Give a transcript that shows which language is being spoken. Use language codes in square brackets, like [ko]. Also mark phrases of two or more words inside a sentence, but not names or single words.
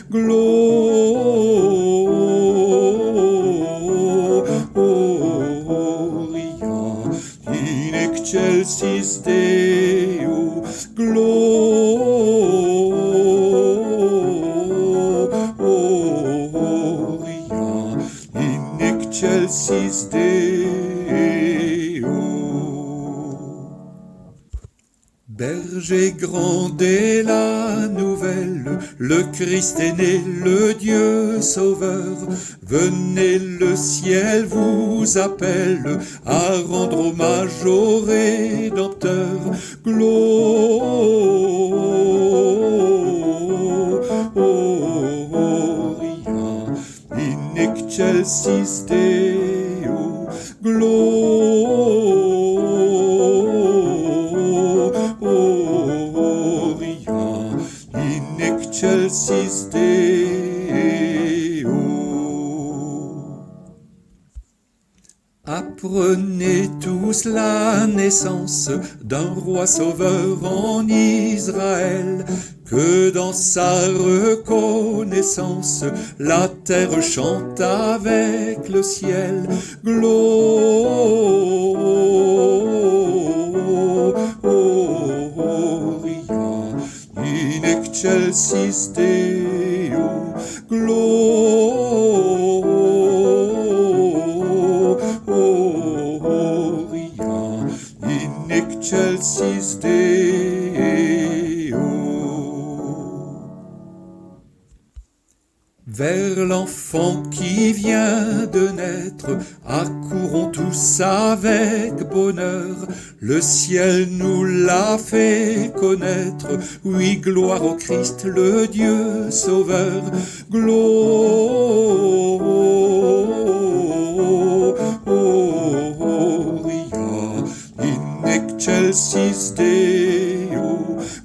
[la] Gloria in excelsis Deo, Excelsis Deo. [fr] Berger, grondez la nouvelle, le Christ est né, le Dieu sauveur. Venez, le ciel vous appelle à rendre hommage au Rédempteur. [la] In excelsis Deo, Gloria in excelsis Deo. [fr] Apprenez tous la naissance d'un roi sauveur en Israël, que dans sa reconnaissance la terre chante avec le ciel. [la] Gloria in excelsis Deo, Gloria in excelsis Deo. [fr] Vers l'enfant qui vient de naître, accourons tous avec bonheur. Le ciel nous l'a fait connaître. Oui, gloire au Christ, le Dieu sauveur. [la] Gloria in excelsis Deo.